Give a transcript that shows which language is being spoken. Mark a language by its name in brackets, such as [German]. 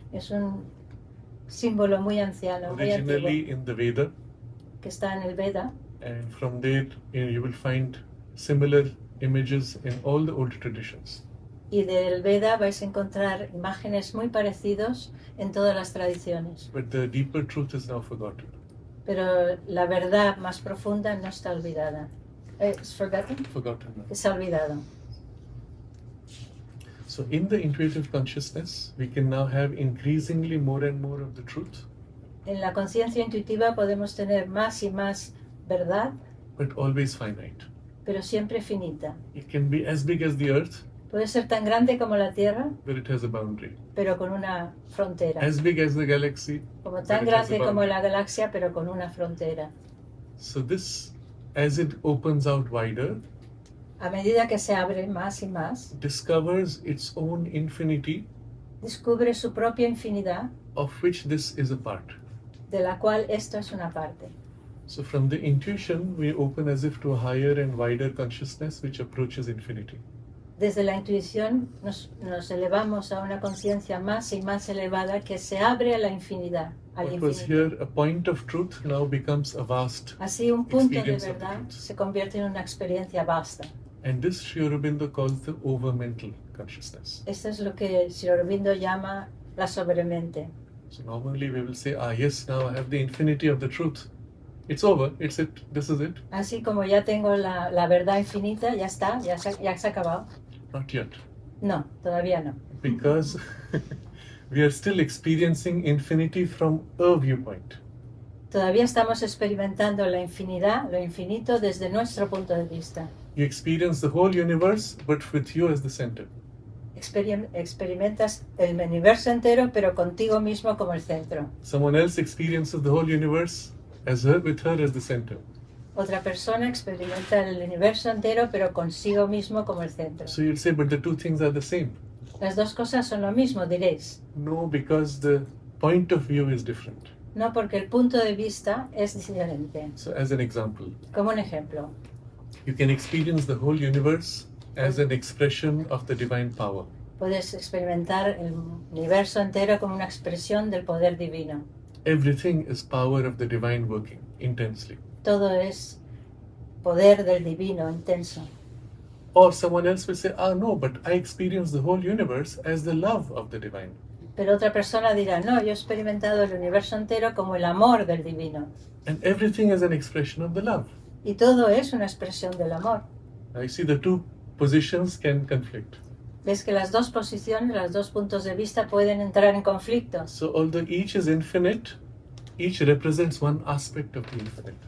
[Spanish] Es un símbolo muy anciano, muy antiguo, [English] Originally in the Veda, [Spanish] que está en el Veda, [English] and from there you will find similar images in all the old traditions. [Spanish] y del Veda vais a encontrar imágenes muy parecidas en todas las tradiciones. [English] But the deeper truth is now forgotten. [Spanish] Pero la verdad más profunda no está olvidada. ¿Es forgotten? [English] Forgotten now. [Spanish] Que se ha olvidado. [English] So in the intuitive consciousness, we can now have increasingly more and more of the truth, [Spanish] En la conciencia intuitiva podemos tener más y más verdad, [English] but always finite. [Spanish] pero siempre finita. [English] It can be as big as the earth, [Spanish] Puede ser tan grande como la Tierra, [English] but it has a boundary. [Spanish] pero con una frontera. [English] As big as the galaxy, [Spanish] Como [English] but [Spanish] tan [English] it has a [Spanish] grande como [English] boundary. [Spanish] la galaxia, pero con una frontera. [English] So this, as it opens out wider, [Spanish] A medida que se abre más y más, [English] discovers its own infinity, [Spanish] descubre su propia infinidad, [English] of which this is a part. [Spanish] de la cual esto es una parte. [English] So from the intuition, we open as if to a higher and wider consciousness which approaches infinity. [Spanish] Desde la intuición nos elevamos a una conciencia más y más elevada que se abre a la infinidad, al [English] What was [Spanish] infinito. [English] here a point of truth now becomes a vast. [Spanish] Así un punto de [English] experience of the [Spanish] verdad [English] truth. [Spanish] se convierte en una experiencia vasta. [English] And this Sri Aurobindo calls the overmental consciousness. [Spanish] Esto es lo que Sri Aurobindo llama la sobremente. [English] So normally we will say, yes, now I have the infinity of the truth. It's over, it's it, this is it. [Spanish] Así como ya tengo la verdad infinita, ya está, ya se ha acabado. [English] Not yet. [Spanish] No, todavía no. [English] Because we are still experiencing infinity from a viewpoint. [Spanish] Todavía estamos experimentando la infinidad, lo infinito desde nuestro punto de vista. [English] You experience the whole universe, but with you as the center. [Spanish] Experimentas el universo entero, pero contigo mismo como el centro. [English] Someone else experiences the whole universe as her, with her as the center. [Spanish] Otra persona experimenta el universo entero, pero consigo mismo como el centro. [English] So you'll say, but the two things are the same. [Spanish] Las dos cosas son lo mismo, diréis. [English] No, because the point of view is different. [Spanish] No, porque el punto de vista es diferente. [English] So as an example, [Spanish] Como un ejemplo, [English] you can experience the whole universe as an expression of the divine power. [Spanish] puedes experimentar el universo entero como una expresión del poder divino. [English] Everything is power of the divine working intensely. [Spanish] Todo es poder del divino intenso. [English] Or someone else will say, no, but I experience the whole universe as the love of the divine. [Spanish] Pero otra persona dirá, no, yo he experimentado el universo entero como el amor del divino. [English] And everything is an expression of the love. [Spanish] Y todo es una expresión del amor. [English] I see the two positions can conflict. [Spanish] Ves que las dos posiciones, los dos puntos de vista pueden entrar en conflicto. [English] So although each is infinite, each represents one aspect of the infinite.